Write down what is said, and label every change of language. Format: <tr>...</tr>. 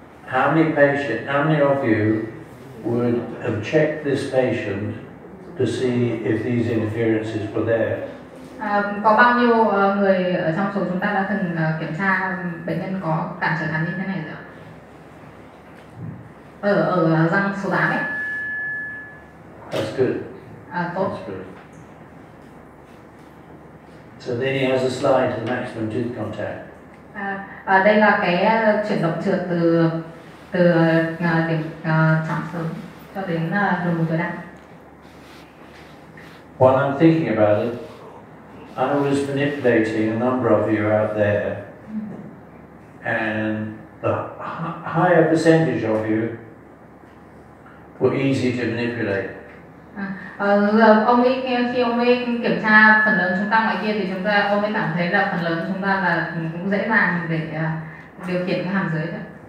<en>How many of you would have checked this patient to see if these interferences were there?</en> <vi>Có bao nhiêu người ở trong số chúng ta đã từng kiểm tra bệnh nhân có cản trở cắn như thế này rồi? Ở răng số 8 ấy.</vi> <en>That's good.</en> <vi>Tốt.</vi> <en>That's good. So then he has a slide to the maximum tooth contact.</en> <vi>Đây là cái chuyển động trượt từ điểm chạm sớm cho đến đầu mùi tối đa.</vi> <en>While I'm thinking about it, I was manipulating a number of you out there, and the higher percentage of you were easy to manipulate.</en> <vi>Ông ấy khi ông ấy kiểm tra phần lớn chúng ta ngoài kia thì ông ấy cảm thấy là phần lớn chúng ta là cũng dễ dàng để điều khiển cái hàm dưới thôi.</vi>